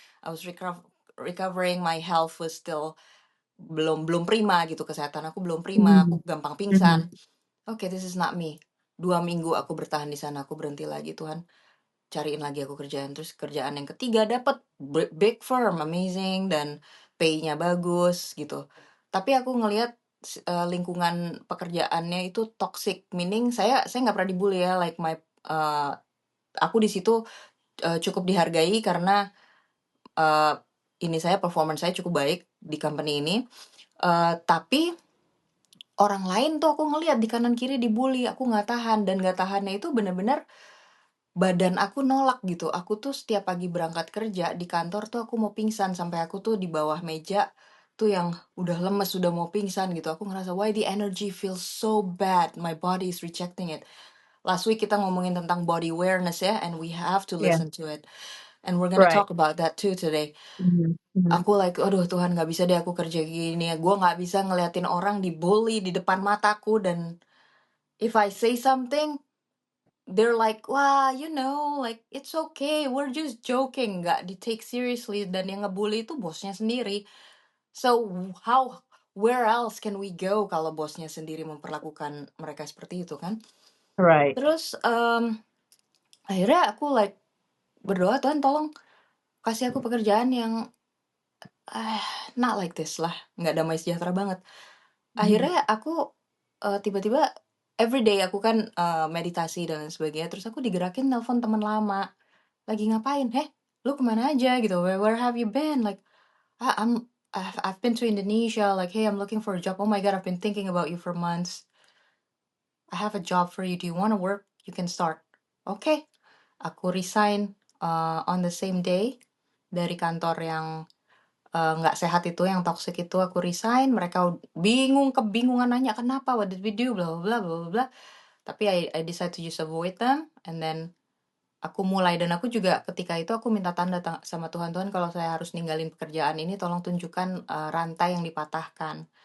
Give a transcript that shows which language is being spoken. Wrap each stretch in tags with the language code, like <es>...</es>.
<en>I was recovering, my health was still</en> <id>belum belum prima gitu, kesehatan aku belum prima, Mhm. aku gampang Mhm. pingsan.</id> <en>Oke, this is not me.</en> <id>2 minggu aku bertahan di sana, aku berhenti lagi, Tuhan cariin lagi aku kerjaan. Terus kerjaan yang ketiga dapet,</id> <en>big firm, amazing,</en> <id>dan pay-nya bagus gitu. Tapi aku ngelihat lingkungan pekerjaannya itu toxic, meaning saya nggak pernah dibully ya, like eee, aku di situ, cukup dihargai karena, eee, performance saya cukup baik di company ini, tapi orang lain tuh aku ngelihat di kanan kiri dibully, aku nggak tahan, dan nggak tahannya itu bener-bener badan aku nolak gitu. Aku tuh setiap pagi berangkat kerja di kantor tuh aku mau pingsan, sampai aku tuh di bawah meja tuh yang udah lemes, udah mau pingsan gitu. Aku ngerasa,</id> <en>"Why the energy feels so bad, my body is rejecting it." Last week</en> <id>kita ngomongin tentang</id> <en>body awareness ya, and we have to</en> <id>Iya,</id> <en>listen to it. And we're gonna right. talk about that too today. Mhm. Mhm.</en> <id>Aku like, "Aduh Tuhan, nggak bisa deh aku kerja gini, gue nggak bisa ngeliatin orang dibully di depan mataku, dan</id> <en>if I say something, they're like,</en> <id>"Wah,</id> <en>like it's okay, we're just joking."</en> <id>Nggak di-take seriously, dan yang ngebully itu bosnya sendiri.</id> <en>So, where else can we go</en> <id>kalau bosnya sendiri memperlakukan mereka seperti itu kan?</id> <en>Right.</en> <id>Terus, akhirnya aku like berdoa, "Tuhan tolong kasih aku pekerjaan yang, ah,</id> <en>not like this</en> <id>lah, nggak damai sejahtera banget." Mhm. Akhirnya aku, tiba-tiba everyday aku kan, meditasi dan lain sebagainya, terus aku digerakin nelpon teman lama. "Lagi ngapain?" "Heh, lu kemana aja?"</id> <en>Gitu, "Where have you been?" Like, "Ah, I've been to Indonesia." Like, "Hey, I'm looking for a job." "Oh my God, I've been thinking about you for months. I have a job for you. Do you wanna work? You can start."</en> <id>Oke, aku resign,</id> <en>on the same day</en> <id>dari kantor yang, nggak sehat itu, yang toxic itu, aku resign. Mereka kebingungan nanya, "Kenapa?</id> <en>What did we do?"</en> <id>Bla bla bla, bla bla bla. Tapi</id> <en>I decide to just avoid them, and then</en> <id>aku mulai, dan aku juga ketika itu aku minta tanda sama Tuhan, "Tuhan, kalau saya harus ninggalin pekerjaan ini tolong tunjukkan, rantai yang dipatahkan."</id>